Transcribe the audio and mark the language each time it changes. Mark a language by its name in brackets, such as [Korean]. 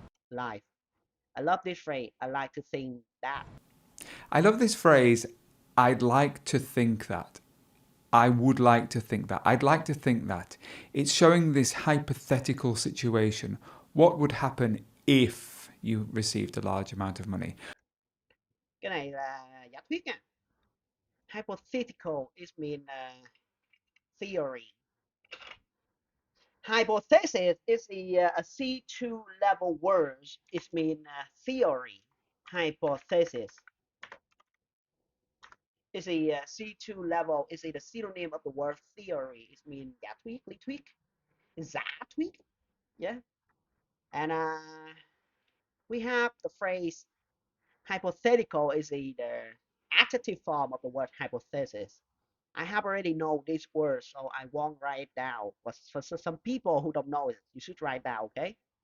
[English] life. I love this phrase. I like to think that. I love this phrase, I'd like to think that. I would like to think that. I'd like to think that. It's showing this hypothetical situation. What would happen if you received a large amount of money? [Vietnamese] Cái này là giả thuyết nha. [English] Hypothetical is mean theory. Hypothesis is a C2 level word. It means theory. Hypothesis is a C2 level. Is the synonym of the word theory. It means [Vietnamese] giả thuyết, lý thuyết, giả thuyết. [English] Yeah. And we have the phrase hypothetical is the adjective form of the word hypothesis. I have already know this word, so I won't write it down. But for some people who don't know it, you should write down, okay?